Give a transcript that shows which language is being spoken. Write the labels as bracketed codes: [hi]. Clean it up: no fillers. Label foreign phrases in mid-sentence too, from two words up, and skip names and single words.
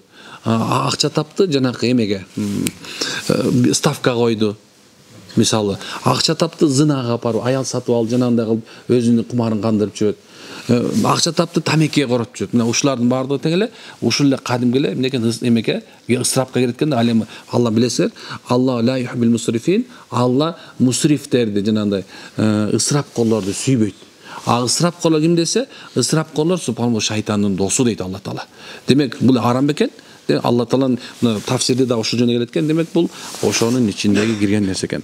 [ky] Акча тапты, жанакы эмеге, ставка койду. Мисалы, акча тапты, зынага апарып, аял сатып алып, жанагындай кылып, өзүнүн кумарын кандырып жүрөт. Акча тапты, тамекиге коротуп жүрөт. Мына ушулардын баардыгы тең эле, ушул эле кадимки эле эмнекен эмеке, ысырапка кирет экен да. Ал эми Алла билесиңер, [ar] الله لا يحب المسرفين, [ky] Алла мусрифтерди, жанагындай ысырапкорлорду сүйбөйт. Ысырапкорлор ким десе, ысырапкорлор субханаллах шайтандын досу дейт Алла Таала. Демек, бул арам бекен. Алла Тааланын тафсирде да ошол жөнү келет экен. Демек, бул ошонун ичиндеги кирген нерсе экен.